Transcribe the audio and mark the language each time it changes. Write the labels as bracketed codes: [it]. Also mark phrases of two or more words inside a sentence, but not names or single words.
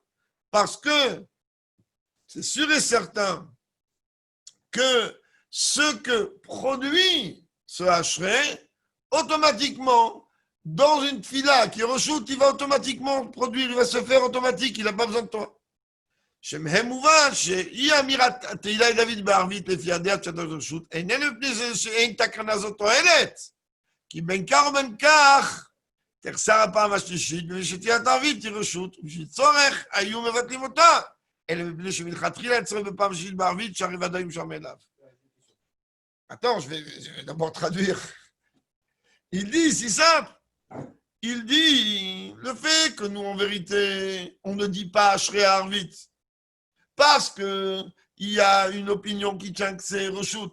[fr] Parce que c'est sûr et certain que ce que produit ce Ashrei, automatiquement, dans une fila qui est reshoot, il va automatiquement produire, il va se faire automatique, il n'a pas besoin de toi. [he] שמהם מובן שאי אמירת תהילה דוד בערבית לפי הדעת של הרשות איננו מפני שאין תקנה זאת תועלת, כי בין כך ובין כך תחסר הפעם השלישית ושתהילת הערבית היא רשות, ובשביל צורך היו מבטלים אותה, אלא מפני שמלכתחילה צריך בפעם השלישית בערבית שהרי ודאי משם אליו. [fr] Attends, je vais d'abord traduire. Il dit, c'est simple. Il dit le fait que nous, en vérité, on ne dit pas [he] אשרי ערבית [fr] parce qu'il y a une opinion qui tient que c'est reshoot.